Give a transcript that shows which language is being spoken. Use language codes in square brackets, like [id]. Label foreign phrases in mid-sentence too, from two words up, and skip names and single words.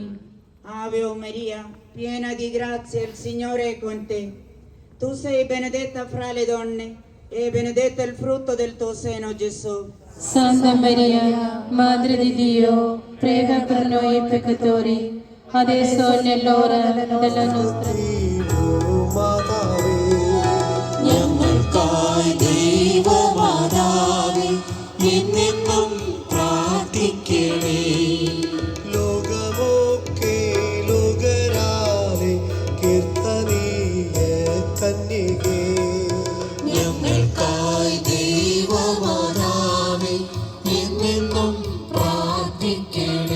[it] Ave Maria, piena di grazia, il Signore è con te. Tu sei benedetta fra le donne e benedetto il frutto del tuo seno, Gesù. Santa Maria, Madre di Dio, prega per noi peccatori, adesso è nell'ora della nostra [ml] മാതാവേ, ഞങ്ങൾക്കായി ദൈവമാതാവേ, എന്നെന്നും പ്രാർത്ഥിക്കണേ. ലോകമൊക്കെ ലോകരാലെ കീർത്തനീയ കന്യകേ, ഞങ്ങൾക്കായി ദൈവമാതാവേ, എന്നെന്നും പ്രാർത്ഥിക്കണേ.